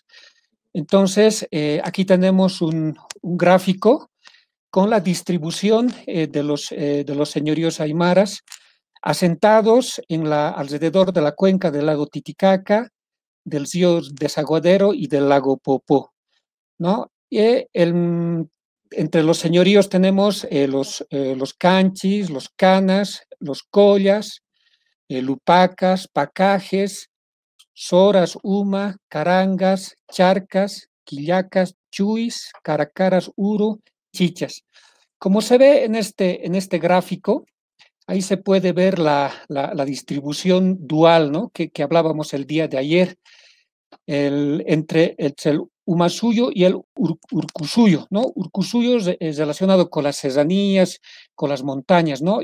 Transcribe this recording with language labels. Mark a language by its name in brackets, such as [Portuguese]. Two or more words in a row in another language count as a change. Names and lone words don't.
[Spanish] Entonces, aquí tenemos un gráfico con la distribución de los señoríos aymaras asentados alrededor de la cuenca del lago Titicaca, del río Desaguadero y del lago Popó, ¿no? Entre los señoríos tenemos los canchis, los canas, los collas, lupacas, pacajes, soras, uma, carangas, charcas, quillacas, chuis, caracaras, uro, chichas. Como se ve en este gráfico, ahí se puede ver la distribución dual, ¿no? Que hablábamos el día de ayer, entre el Umasuyo y el Urcusuyo, ¿no? Urcusuyo es relacionado con las serranías, con las montañas, ¿no?